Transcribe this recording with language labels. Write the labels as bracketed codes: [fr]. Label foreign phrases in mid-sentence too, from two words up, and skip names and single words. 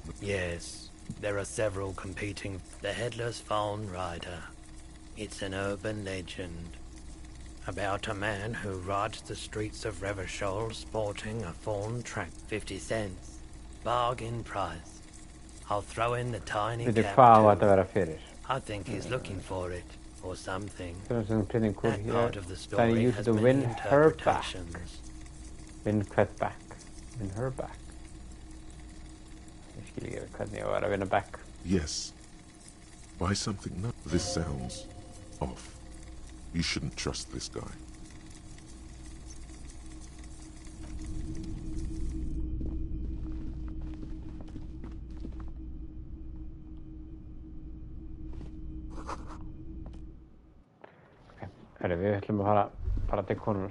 [en] Yes, there are several competing... The headless phone rider. It's an urban legend. About a man who rides the streets of Revachol sporting a phone track. 50 cents. Bargain price. I'll throw in the tiny [is] Veitu [en] cap [is] hvað á [en] too. [is] þetta að vera fyrir? [en] I think he's looking for it, or something. Pretty cool That here. part of the Then story use has to many win her back. interpretations. Win her back. Win her back. [is] Ég skil ekki hvernig ég var að vinna back. [en] Yes. Buy something no. This sounds off. You shouldn't trust this guy. [is] Herri, við ætlum að fara til konunar.